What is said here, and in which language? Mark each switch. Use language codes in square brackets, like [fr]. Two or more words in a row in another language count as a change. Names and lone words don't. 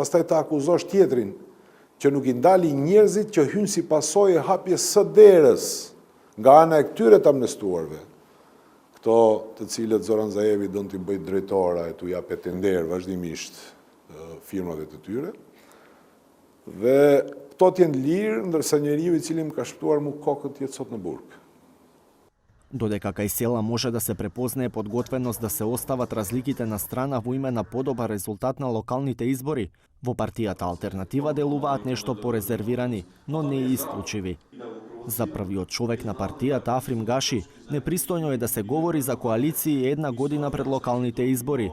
[sq] Dhe pastaj ta akuzosh tjetrin që nuk i ndali njerëzit që hynë si pasojë e hapjes së derës nga ana e këtyre të amnestuarve. Këto të cilët Zoran Zaevi do t'i bëjt drejtora e t'u japet të nderë vazhdimisht firmave të tyre. Dhe këto t'jenë lirë, ndërsa njeriu i cili më ka shpëtuar mu kokët jetë sot në burg. [mk] Додека кај села може да се препознае подготвеност да се остават разликите на страна во име на подобар резултат на локалните избори, во партијата Алтернатива делуваат нешто порезервирани, но не и исклучиви. За првиот човек на партијата Африм Гаши, непристојно е да се говори за коалиции една година пред локалните избори.